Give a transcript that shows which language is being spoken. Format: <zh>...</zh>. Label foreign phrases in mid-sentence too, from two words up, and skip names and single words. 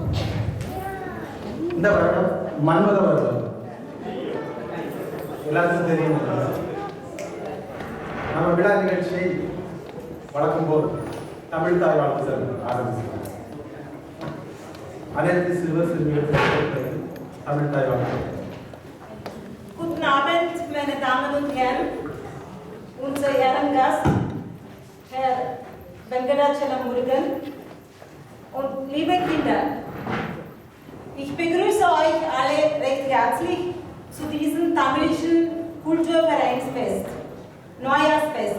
<ta>இந்த வருடம் மன்மத வருடம். எல்லாருக்கும் தெரியும். நம்ம விழா நிகழ்ச்சியை வழக்கம் போல் தமிழ் தாய் வாழ்த்து ஆரம்பிச்சிருக்கோம். அனைத்து சிறுவர் சிறுமிகளுக்கு தமிழ் தாய் வாழ்த்து.</ta> <de>Guten Abend, meine Damen und Herren, unser Ehrengast, Herr Venkatachala Murugan und liebe Kinder, ich begrüße euch alle recht herzlich zu diesem tamilischen Kulturvereinsfest, Neujahrsfest.</de>